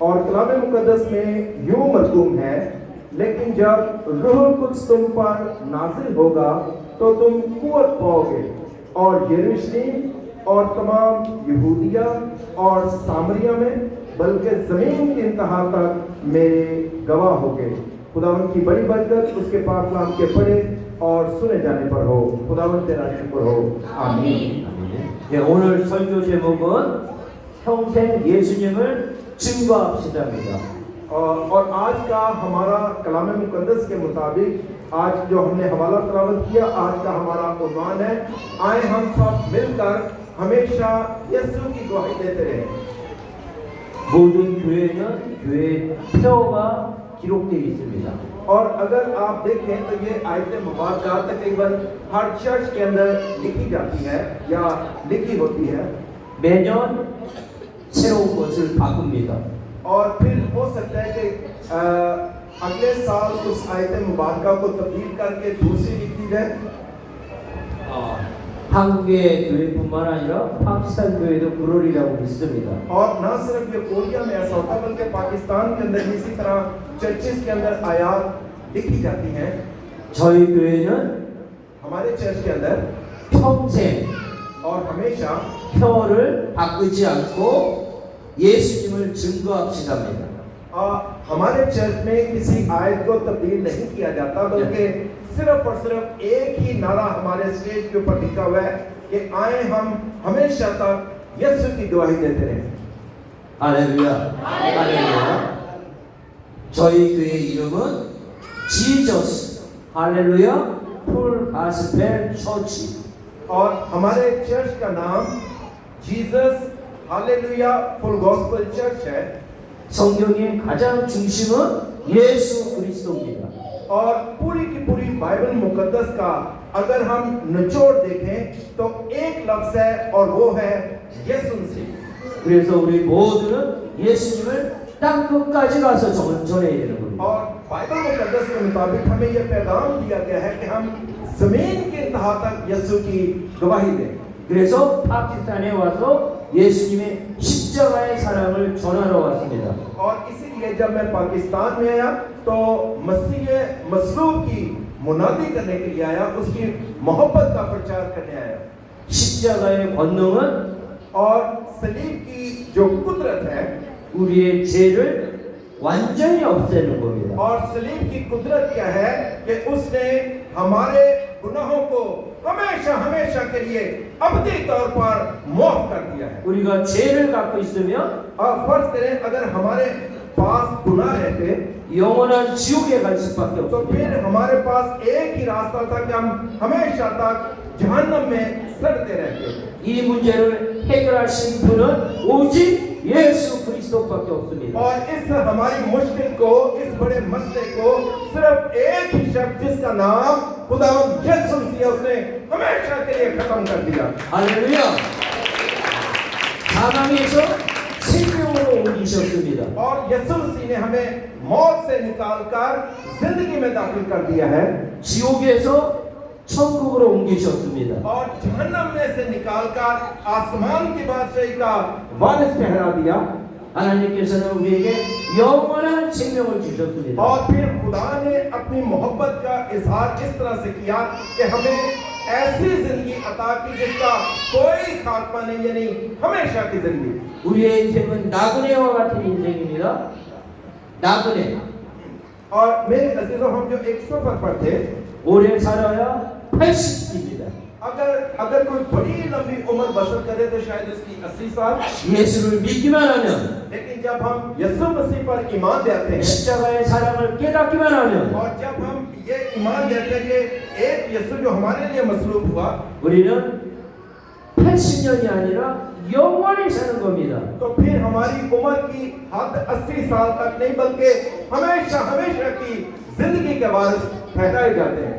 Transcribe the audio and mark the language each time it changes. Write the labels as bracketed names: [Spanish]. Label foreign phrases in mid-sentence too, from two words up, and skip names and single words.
[Urdu] اور کلام مقدس میں یوں مرقوم ہے، لیکن جب روح قدس تم پر نازل ہوگا تو تم قوت پاؤ گے اور یروشلم اور تمام یہودیہ اور سامریہ میں بلکہ زمین کی انتہا تک میرے گواہ ہوگے. خداوند کی بڑی برکت اس کے پاک کلام کے پڑھے اور سنے جانے پر ہو. خداوند تیرا شکر ہو، آمین. [Korean] 네, 오늘 설교 제목은 평생 예수님을 증거합시다입니다. [Urdu] اور آج کا ہمارا کلام مقدس کے مطابق آج جو ہم نے حوالہ تلاوت کیا، آج کا ہمارا عنوان ہے، آئے ہم سب مل کر ہمیشہ یسوع کی گواہی دیتے رہے. [Korean] 모든 교회는 교회의 폐허가 기록되어 있습니다. [Urdu] اور اگر آپ دیکھیں تو یہ آیت مبارک تقریباً ہر چرچ کے اندر لکھی جاتی ہے یا لکھی ہوتی ہے. [Korean] 매년 새로운 것을 바꿉니다. [Urdu] اور پھر ہو سکتا ہے کہ اگلے سال اس آیت مبارک کو تبدیل کر کے دوسری لکھی جائے. [Korean] 한국의 교회뿐만 아니라 파키스탄 교회도 그러리라고 믿습니다. [Urdu] اور نہ صرف یہ کوریا میں ایسا ہوتا بلکہ پاکستان کے اندر اسی طرح چرچز کے اندر آیات لکھی جاتی ہیں. [Korean] 저희 교회는 [Urdu] ہمارے چرچ کے اندر [Korean] 평생 [Urdu] اور ہمیشہ [Korean] 폐허를 바꾸지 않고 예수님을 증거합시다입니다. [Urdu] ہمارے چرچ میں کسی آیت کو تبدیل نہیں کیا جاتا، بلکہ صرف اور صرف ایک ہی نعرہ ہمارے اسٹیج کے اوپر لکھا ہوا ہے کہ آئے ہم ہمیشہ تک یسوع کی گواہی دیتے رہے. [Korean] 할렐루야. 할렐루야. 저희 교회 이름은 지저스 할렐루야 풀 가스펠 처치. [Urdu] اور ہمارے چرچ کا نام جیسس ہالیلویا فل گاسپل چرچ ہے. [Korean] 성경의 가장 중심은 예수 그리스도입니다. [Urdu] اور پوری کی پوری بائبل مقدس کا اگر ہم نچوڑ دیکھیں تو ایک لفظ ہے اور وہ ہے یسوع مسیح. [Korean] 그래서 우리 모두는 예수님을 땅 끝까지 가서 전해야 되는 겁니다. [Urdu] اور بائبل مقدس کے مطابق ہمیں یہ پیغام دیا گیا ہے کہ ہم زمین کے انتہا تک یسوع کی گواہی دیں. [Korean] 그래서 파키스탄에 와서 예수님의 십자가의 사랑을 전하러 왔습니다. [Urdu] اور اسی لیے جب میں پاکستان میں آیا تو مسیح مصلوب کی منادی کرنے کے لیے آیا، اس کی محبت کا پرچار کرنے آیا. [Korean] 십자가의 권능은 [Urdu] اور صلیب کی جو قدرت ہے [Korean] 우리의 죄를 완전히 없애는 겁니다. [Urdu] اور صلیب کی قدرت کیا ہے کہ اس نے ہمارے گناہوں کو ہمیشہ ہمیشہ کے لیے ابدی طور پر معاف کر دیا ہے. [Korean] 우리가 죄를 갖고 있으면 [Urdu] فرض کریں اگر ہمارے پاس گناہ رہتے [Korean] 영원한 지옥에 갈 수밖에 [Urdu] تو [Korean] 없습니다. [Urdu] پھر ہمارے پاس ایک ہی راستہ تھا کہ ہم ہمیشہ تک جہنم میں سڑتے رہتے. [Korean] 이 문제를 해결하신 분은 오직 예수 그리스도밖에 없습니다. [Urdu] اور اس ہماری مشکل کو، اس بڑے مسئلے کو صرف ایک ہی شخص جس کا نام خداوند یسوع مسیح ہے، اس نے ہمیشہ کے لیے ختم کر دیا. [Korean] 할렐루야. 사망에서 생명으로 옮기셨습니다. [Urdu] اور یسوع مسیح نے ہمیں موت سے نکال کر زندگی میں داخل کر دیا ہے [Korean] 지옥에서 천국으로 옮기셨습니다. [Urdu] اور جہنم میں سے نکال کر آسمان کی بادشاہی کا وارث ٹھہرا دیا. [Korean] 하나님께서는 우리에게 영원한 생명을 주셨습니다. [Urdu] اور پھر خدا نے اپنی محبت کا اظہار اس طرح سے کیا کہ ہمیں ایسی زندگی عطا کی جس کا کوئی خاتمہ نہیں، یعنی ہمیشہ کی زندگی. [Korean] 우리의 인생은 나그네와 같은 인생입니다. 나그네. [Urdu] اور میرے عزیزوں، ہم جو ایک سفر پر تھے [Korean] 오래 살아야 80입니다. [Urdu] اگر کوئی بڑی لمبی عمر بسر کرے تو شاید اس کی 80 سال. [Korean] 예수를 믿기만 하면, [Urdu] لیکن جب ہم یسوع مسیح پر ایمان دیتے ہیں [Korean] 십자가의 사랑을 깨닫기만 하면 [Urdu] اور جب ہم یہ ایمان دیتے ہیں کہ ایک یسوع جو ہمارے لیے مصلوب ہوا, [Korean] 우리는 80년이 आ니라 영원히 사는 겁니다. [Urdu] تو پھر ہماری عمر کی حد 80 سال تک نہیں بلکہ ہمیشہ ہمیشہ کی زندگی کے وارث ٹھہرائے جاتے ہیں.